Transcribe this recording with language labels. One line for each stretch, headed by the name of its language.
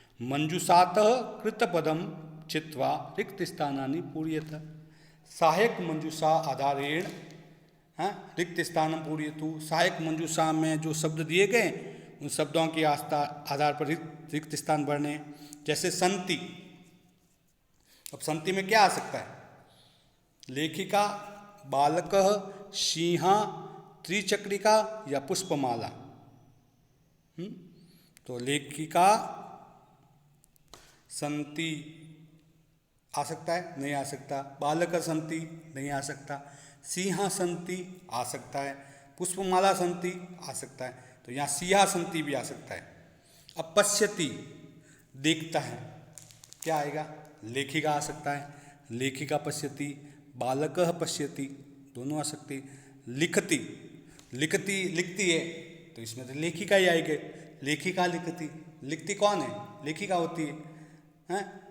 Sanskrit: मंजूषातः कृतपदम चित्वा रिक्त स्थानानि पूरयत। सहायक मंजूषा आधारेण रिक्त स्थानम पूरयतु।
Hindi: सहायक मंजूषा में जो शब्द दिए गए उन शब्दों के आधार पर रिक्त स्थान भरने। जैसे संति, अब संति में क्या आ सकता है। लेखिका, बालकः, सिंहा, त्रिचक्रिका या पुष्पमाला। तो लेखिका संति आ सकता है, नहीं आ सकता। बालक संति नहीं आ सकता। सिंहा संति आ सकता है। पुष्पमाला संति आ सकता है। तो यहाँ सिंहा संति भी आ सकता है। अब पश्यति, देखता है, क्या आएगा। लेखिका आ सकता है,
Sanskrit: लेखिका पश्यति। बालकः पश्यति,
Hindi: दोनों आ सकते। लिखति, लिखती लिखती है, तो इसमें तो लेखिका ही आएगी। लेखिका लिखती, लिखती कौन है, लेखिका होती है।